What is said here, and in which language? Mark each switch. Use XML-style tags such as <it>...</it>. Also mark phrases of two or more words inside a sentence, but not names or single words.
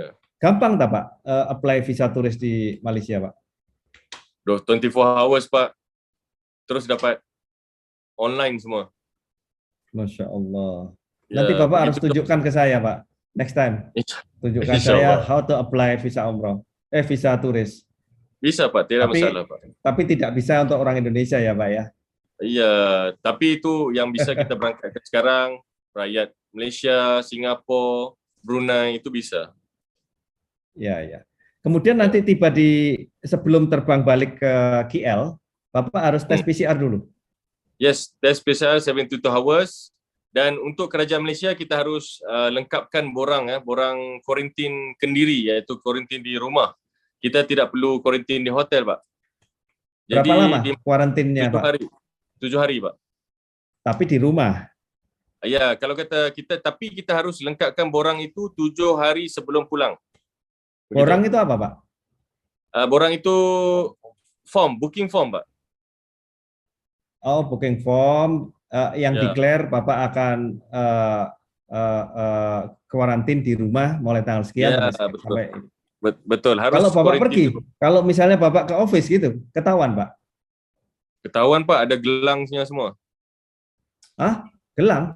<id>Gampang tak, Pak, apply visa turis di Malaysia, Pak?</id> <en>24 hours, Pak.</en> <ms>Terus dapat online semua.</ms> <ar>ما شاء الله.</ar> <id>Ya, Nanti Bapak harus begitu. tunjukkan ke saya, Pak.</id> <en>Next time.</en> <id>Tunjukkan saya</id> <en>how to apply</en> <id>visa umroh. Visa turis.</id> <ms>Bisa, Pak. Tidak masalah, Pak.</ms> <id>Tapi tidak bisa untuk orang Indonesia ya, Pak ya?</id> <ms>Iya, tapi itu yang bisa kita berangkatkan sekarang. Rakyat Malaysia, Singapura, Brunei, itu bisa. Ya, ya. Kemudian nanti tiba sebelum terbang balik ke KL, Bapak harus tes PCR dulu.</ms> <en>Yes, tes PCR 72 hours.</en> <ms>Dan untuk kerajaan Malaysia kita harus lengkapkan borang kuarantin kendiri, iaitu kuarantin di rumah. Kita tidak perlu kuarantin di hotel, Pak.</ms> <id>Berapa lama kuarantinnya, Pak?</id> <ms>7 hari, Pak.</ms> <id>Tapi di rumah?</id> <ms>Ya, kalau tapi kita harus lengkapkan borang itu 7 hari sebelum pulang.</ms> <id>Begitu. Borang itu apa, Pak?</id> <ms>Borang itu</ms> <en>booking form,</en> <ms>Pak.</ms> <id>Oh,</id> <en>booking form</en> <id>yang declare Bapak akan kuarantin di rumah mulai tanggal sekian sampai.</id> <ms>Betul. Harus</ms> <id>kalau Bapak pergi, kalau misalnya Bapak ke office gitu, ketahuan, Pak?</id> <ms>Ketahuan, Pak, ada gelangnya semua.</ms> <id>Ah, gelang?</id>